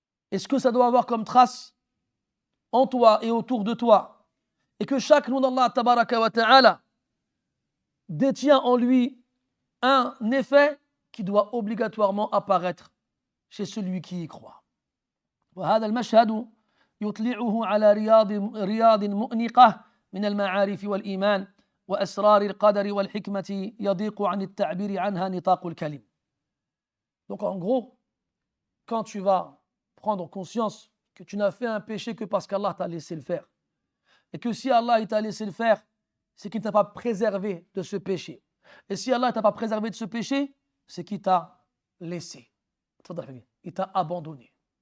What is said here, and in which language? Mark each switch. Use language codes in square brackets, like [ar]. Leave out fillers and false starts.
[fr] Et ce que ça doit avoir comme trace en toi et autour de toi. Et que chaque nom d'Allah Tabaraka wa Ta'ala détient en lui un effet qui doit obligatoirement apparaître chez celui qui y croit. [ar] وهذا المشهد يطلعه على رياض مؤنقة من المعارف والإيمان وأسرار القدر والحكمة يضيق عن التعبير عنها نطاق الكلم. [fr] Donc en gros, quand tu vas prendre conscience que tu n'as fait un péché que parce qu'Allah t'a laissé le faire, et que si Allah t'a laissé le faire, c'est qu'il ne t'a pas préservé de ce péché. Et si Allah ne t'a pas préservé de ce péché, c'est qu'il t'a laissé. Il t'a abandonné.